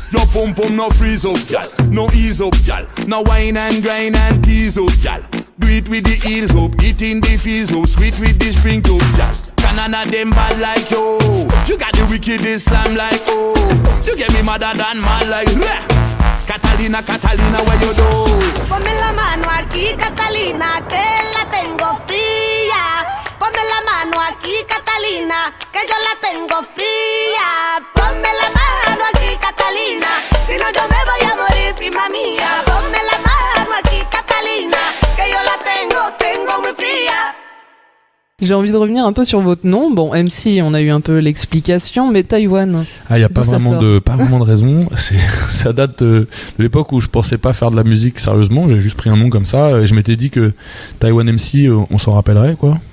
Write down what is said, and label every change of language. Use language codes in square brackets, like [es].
[en] Your pum no freeze up, girl. No ease up, girl. No wine and grind and tease up, girl. Do it with the heels up, eating the feels up, sweet with the spring up, girl. None of them bad like you. You got the wickedest slam like oh. You get me madder than mad like Catalina, where you do? [es] Ponme la mano aquí, Catalina, que la tengo fría. Ponme la mano aquí, Catalina, que yo la tengo fría. Ponme la mano aquí, Catalina, si no yo me voy a morir, prima mía. Ponme la mano aquí, Catalina, que yo la tengo muy fría. [fr] J'ai envie de revenir un peu sur votre nom. Bon, MC, on a eu un peu l'explication, mais Taïwan. Ah, il y a pas vraiment de raison. Ça date de l'époque où je pensais pas faire de la musique sérieusement. J'ai juste pris un nom comme ça et je m'étais dit que Taïwan MC, on s'en rappellerait quoi.